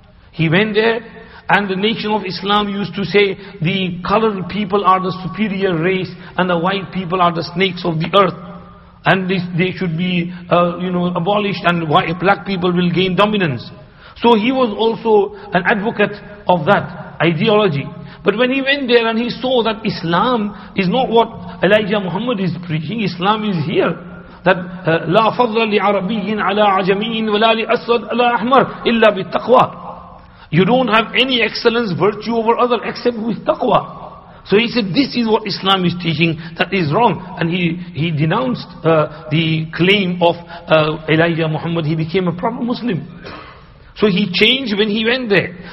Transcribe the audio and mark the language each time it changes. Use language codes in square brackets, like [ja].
[en] He went there, and the nation of Islam used to say the colored people are the superior race and the white people are the snakes of the earth, and they should be abolished, and black people will gain dominance. So he was also an advocate of that ideology. But when he went there and he saw that Islam is not what Elijah Muhammad is preaching, Islam is here. [ar] That لا فضل لعربي على عجمي ولا لأسود على أحمر إلا بالتقوى. [en] You don't have any excellence, virtue over other except with taqwa. So he said, this is what Islam is teaching, that is wrong. And he denounced the claim of Elijah Muhammad. He became a proper Muslim. So he changed when he went there.